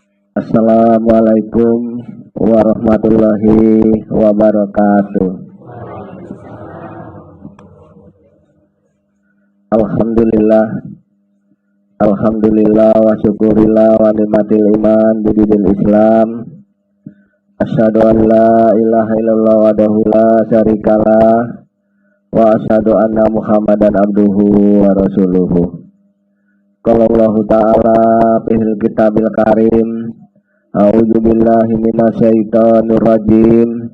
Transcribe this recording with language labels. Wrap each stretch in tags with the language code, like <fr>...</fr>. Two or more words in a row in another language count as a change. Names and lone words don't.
<ar>السلام عليكم ورحمة الله وبركاته. الحمد لله الحمد لله والشكر لله ونعمة الإيمان بدين الإسلام. أشهد أن لا إله إلا الله وحده لا شريك له وأشهد أن محمدا عبده ورسوله. قال الله تعالى في الكتاب الكريم. أعوذ بالله من الشيطان الرجيم.</ar>